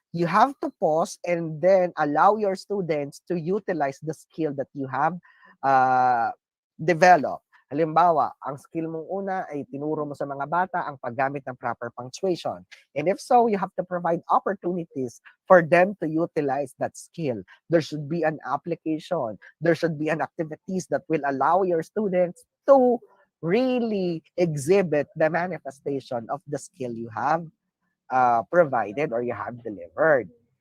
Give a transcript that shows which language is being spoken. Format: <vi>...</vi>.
<en>You have to pause and then allow your students to utilize the skill that you have developed.</en> <tl>Halimbawa, ang skill mong una ay tinuro mo sa mga bata ang paggamit ng proper punctuation.</tl> <en>And if so, you have to provide opportunities for them to utilize that skill. There should be an application. There should be an activities that will allow your students to really exhibit the manifestation of the skill you have provided or you have delivered.</en>